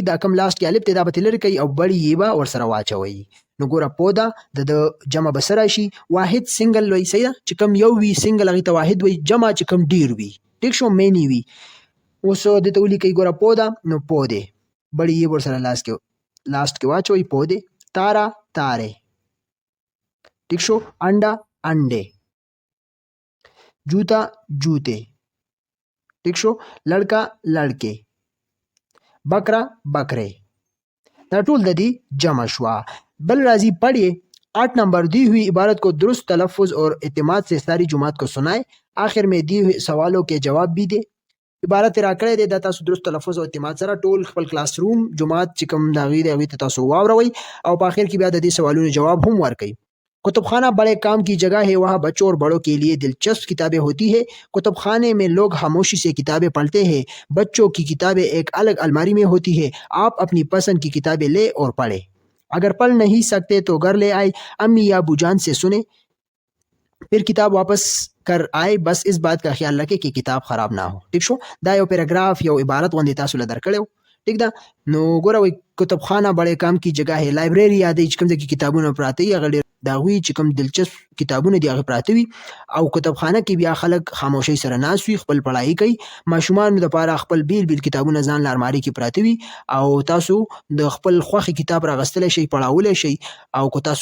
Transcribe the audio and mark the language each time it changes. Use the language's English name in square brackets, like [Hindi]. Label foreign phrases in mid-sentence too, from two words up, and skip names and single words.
[Pashto] دا کوم لاست کې الف دی دا به ترې لرې کوئ او بړي یې به ورسره واچوئ نو ګوره پودا د جمع به څه راشي واحد سنګل وایي صحیح ده چې کوم یو وي سنګل هغې ته واحد وایي جمع چې کوم ډېر وي ټیک شو مینی وي اوس دته ولیکئ ګوره پودا نو پودې بړي یې ورسره لاست کې واچوئ پودې تارا تارې ټیک شو انډا انډې [Urdu] جوتا جوتے [Pashto] ٹھیک شو [Urdu] لڑکا لڑکے بکرا بکرے [Pashto] دا ټول د دې جمع شوا بل راځي [Urdu] پڑھیے 8 نمبر دی ہوئی عبارت کو درست تلفظ اور اعتماد سے ساری جماعت کو سنائے آخر میں دی ہوئی سوالوں کے جواب بھی دے [Pashto] عبارت راکړی دی دا تاسو درست تلفظ او اعتماد سره ټول خپل کلاس روم جماعت چې کوم د هغې دی هغې ته تاسو واوروئ او په آخر کې بیا د دې سوالونو جواب هم ورکئ [Urdu] کتب خانہ بڑے کام کی جگہ ہے وہاں بچوں اور بڑوں کے لیے دلچسپ کتابیں ہوتی ہے کتب خانے میں لوگ خاموشی سے کتابیں پڑھتے ہیں بچوں کی کتابیں ایک الگ الماری میں ہوتی ہے آپ اپنی پسند کی کتابیں لے اور پڑھیں اگر پڑھ نہیں سکتے تو گھر لے آئے امی یا ابو جان سے سنیں پھر کتاب واپس کر آئے بس اس بات کا خیال رکھے کہ کتاب خراب نہ ہو [Pashto] ٹھیک شو دا یو پیراګراف یو عبارت غوندې تاسو له درکړی ٹھیک ده نو ګوره وایي [Urdu] کتب خانه بڑے کام کی جگہ ہے [Pashto] لایبرری یادوي چې کوم ځای کې کتابونه پراته وي هغه ډېر د هغوی چې کوم دلچسپ کتابونه دي هغه پراته وي او کتابخانه کې بیا خلک خاموشۍ سره ناست وي خپل پړهایي کوي ماشومانو دپاره خپل بیل بیل کتابونه ځان له المارۍ کې پراته وي او تاسو د خپل خوښې کتاب راغستلی شئ پړهولی شئ او که تاسو